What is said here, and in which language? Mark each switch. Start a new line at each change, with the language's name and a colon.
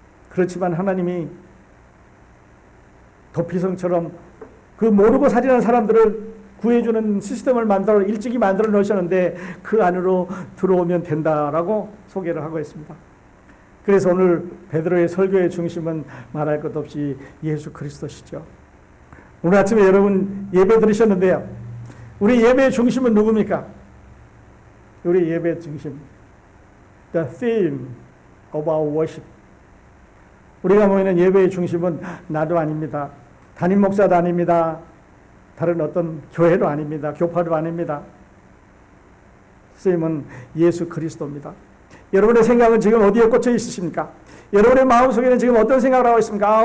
Korean: 그렇지만 하나님이 도피성처럼 그 모르고 살인한 사람들을 구해주는 시스템을 일찍이 만들어 놓으셨는데 그 안으로 들어오면 된다라고 소개를 하고 있습니다. 그래서 오늘 베드로의 설교의 중심은 말할 것 없이 예수 그리스도시죠. 오늘 아침에 여러분 예배 드리셨는데요. 우리 예배의 중심은 누굽니까? 우리 예배의 중심,
English: the theme of our worship.
Korean: 우리가 모이는 예배의 중심은 나도 아닙니다. 담임 목사도 아닙니다. 다른 어떤 교회도 아닙니다. 교파도 아닙니다. 쓰임은 예수 그리스도입니다. 여러분의 생각은 지금 어디에 꽂혀 있으십니까? 여러분의 마음속에는 지금 어떤 생각을 하고 있습니까?